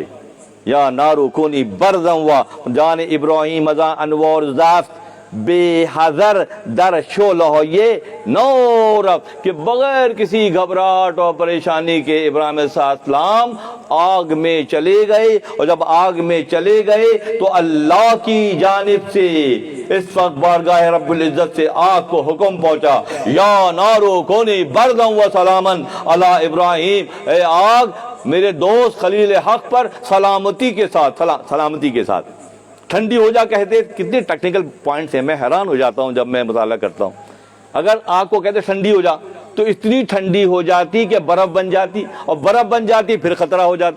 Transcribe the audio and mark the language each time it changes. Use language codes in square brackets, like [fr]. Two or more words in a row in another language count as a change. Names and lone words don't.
[ar] یا نارو کونی برزم [fa] و جان ابراہیم ازاں انوار زافت بے حذر در شعلہ یہ نور، [ur] کہ بغیر کسی گھبراہٹ اور پریشانی کے ابراہیم علیہ السلام آگ میں چلے گئے. اور جب آگ میں چلے گئے تو اللہ کی جانب سے اس وقت بارگاہ رب العزت سے آگ کو حکم پہنچا [ar] یا نارو کونی بردم و سلامن علی ابراہیم، [ur] اے آگ میرے دوست خلیل حق پر سلامتی کے ساتھ، سلامتی کے ساتھ ٹھنڈی ہو جا. کہتے کتنے [en] technical points [ur] ہیں، میں حیران ہو جاتا ہوں جب میں مطالعہ کرتا ہوں. اگر آگ کو کہتے ٹھنڈی ہو جا تو اتنی ٹھنڈی ہو جاتی کہ برف بن جاتی، اور برف بن جاتی پھر خطرہ ہو جاتا.